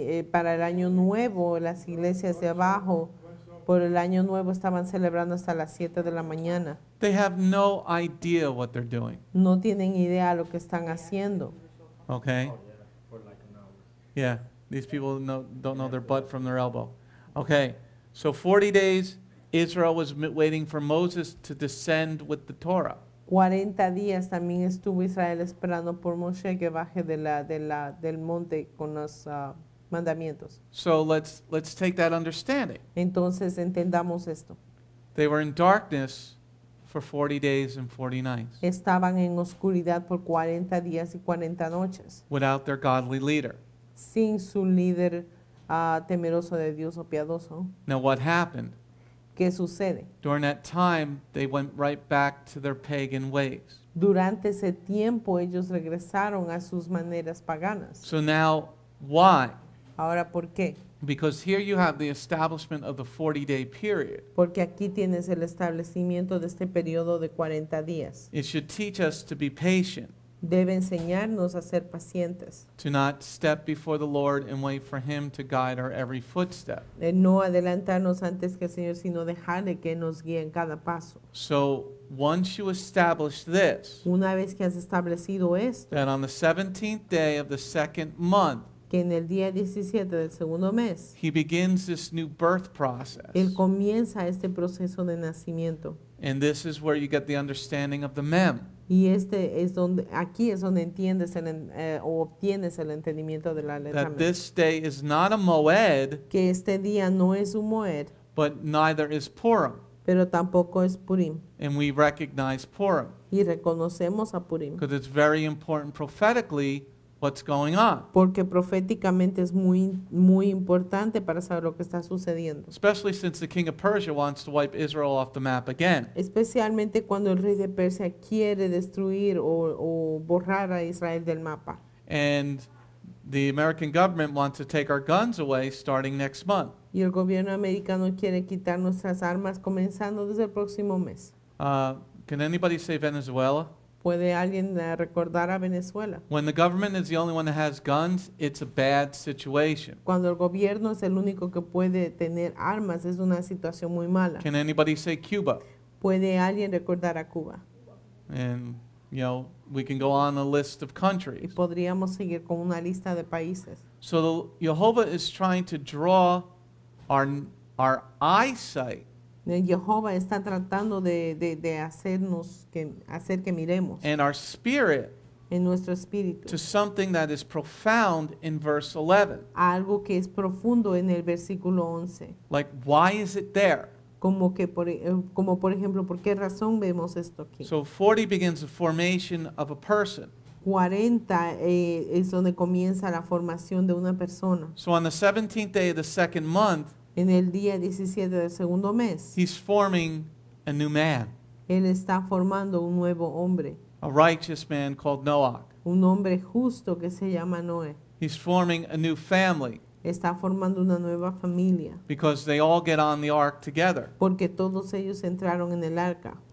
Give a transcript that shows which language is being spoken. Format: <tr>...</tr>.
<es>Para el año nuevo, las iglesias de abajo, por el año nuevo estaban celebrando hasta las 7 de la mañana.</es> <en>They have no idea what they're doing.</en> <es>No tienen idea lo que están haciendo.</es> <en>Okay? Yeah, these people don't know their butt from their elbow. Okay, so 40 days, Israel was waiting for Moses to descend with the Torah.</en> <es>40 días también estuvo Israel esperando por Moshe que baje del monte con los mandamientos.</es> <en>So let's take that understanding.</en> <es>Entonces entendamos esto.</es> <en>They were in darkness for 40 days and 40 nights</en> <es>Estaban en oscuridad por 40 días y 40 noches,</es> <en>without their godly leader.</en> <es>sin su líder temeroso de Dios o piadoso.</es> <en>Now what happened?</en> <es>¿Qué sucede?</es> <en>During that time, they went right back to their pagan ways.</en> <es>Durante ese tiempo ellos regresaron a sus maneras paganas.</es> <en>So now, why?</en> <es>Ahora, ¿por qué?</es> <en>Because here you have the establishment of the 40-day period.</en> <es>Porque aquí tienes el establecimiento de este periodo de 40 días.</es> <en>It should teach us to be patient,</en> <es>Debe enseñarnos a ser pacientes,</es> <en>to not step before the Lord and wait for Him to guide our every footstep.</en> <es>No adelantarnos antes que el Señor, sino dejarle que nos guíe en cada paso.</es> <en>So once you establish this,</en> <es>Una vez que has establecido esto,</es> <en>that on the 17th day of the second month,</en> <es>que en el día 17 del segundo mes,</es> <en>He begins this new birth process.</en> <es>Él comienza este proceso de nacimiento.</es> <en>And this is where you get the understanding of the mem.</en> <es>Y aquí es donde entiendes o obtienes el entendimiento de la letra</es> <en>That</en> <es>mem.</es> <en>this day is not a moed,</en> <es>Que este día no es un moed,</es> <en>but neither is Purim.</en> <es>pero tampoco es Purim.</es> <en>And we recognize Purim</en> <es>Y reconocemos a Purim.</es> <en>because it's very important prophetically what's going on.</en> <es>Porque proféticamente es muy importante para saber lo que está sucediendo.</es> <en>Especially since the king of Persia wants to wipe Israel off the map again.</en> <es>Especialmente cuando el rey de Persia quiere destruir o borrar a Israel del mapa.</es> <en>And the American government wants to take our guns away starting next month.</en> <es>Y el gobierno americano quiere quitar nuestras armas comenzando desde el próximo mes.</es> <en>Can anybody say Venezuela?</en> <es>¿Puede alguien recordar a Venezuela?</es> <en>When the government is the only one that has guns, it's a bad situation.</en> <es>Cuando el gobierno es el único que puede tener armas, es una situación muy mala.</es> <en>Can anybody say Cuba?</en> <es>¿Puede alguien recordar a Cuba?</es> <en>And, you know, we can go on a list of</en> <es>Y</es> <en>countries.</en> <es>podríamos seguir con una lista de países.</es> <en>So Jehovah is trying to draw our eyesight</en> <es>Jehová está tratando de hacer que miremos</es> <en>and our spirit</en> <es>en nuestro espíritu</es> <en>to something that is profound in verse 11.</en> <es>algo que es profundo en el versículo 11.</es> <en>Like, why is it there?</en> <es>Como por ejemplo, ¿por qué razón vemos esto aquí?</es> <en>So 40 begins the formation of a person.</en> <es>40 es donde comienza la formación de una persona.</es> <en>So on the 17th day of the second month,</en> <es>En el día 17 del segundo mes,</es> <en>he's forming a new man,</en> <es>él está formando un nuevo hombre,</es> <en>a righteous man called Noach.</en> <es>un hombre justo que se llama Noé.</es> <en>He's forming a new family</en> <es>Está formando una nueva familia,</es> <en>because they all get on the ark together.</en> <es>porque todos ellos entraron en el arca.</es>